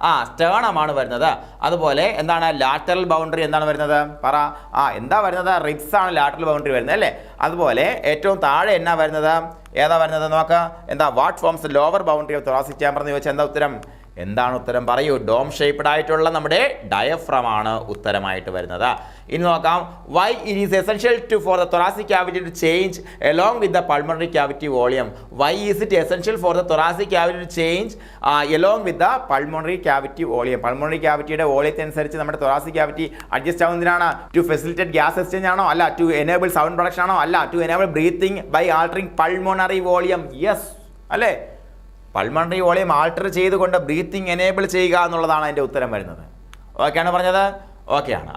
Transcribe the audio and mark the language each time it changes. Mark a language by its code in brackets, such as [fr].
[ml] സ്റ്റേണമാണ് വരുന്നത്. അതുപോലെ എന്താണ്? ലാറ്ററൽ ബൗണ്ടറി എന്താണ് വരുന്നത്? പറ. എന്താ വരുന്നത്? റിബ്സ് ആണ് ലാറ്ററൽ ബൗണ്ടറി വരുന്നത് അല്ലേ. അതുപോലെ ഏറ്റവും താഴെ എന്നാ വരുന്നത്? ഏതാ വരുന്നത് നോക്കാം. എന്താ? [en] what forms lower boundary of thoracic chamber [ml] എന്ന് ചോദിച്ചാൽ എന്താ ഉത്തരം? എന്താണ് ഉത്തരം? പറയൂ. ഡോം ഷേപ്ഡ് ആയിട്ടുള്ള നമ്മുടെ ഡയഫ്രം ആണ് ഉത്തരമായിട്ട് വരുന്നത്. ഇനി നോക്കാം, [en] Why it is essential for the thoracic cavity to change along with the pulmonary cavity volume? Why is it essential for the thoracic cavity to change along with the pulmonary cavity volume? [ml] Pulmonary ക്യാവിറ്റിയുടെ വോളിയത്തെ അനുസരിച്ച് നമ്മുടെ thoracic cavity adjust ആവുന്നതിനാണ്. [en] To facilitate gas exchange ആണോ? അല്ല. To enable sound production ആണോ? അല്ല. To enable breathing by altering pulmonary volume? Yes അല്ലേ. [ml] Pulmonary volume alter ചെയ്തുകൊണ്ട് breathing enable ചെയ്യുക എന്നുള്ളതാണ് അതിൻ്റെ ഉത്തരം വരുന്നത്. ഓക്കെയാണ് പറഞ്ഞത്? ഓക്കെയാണ്.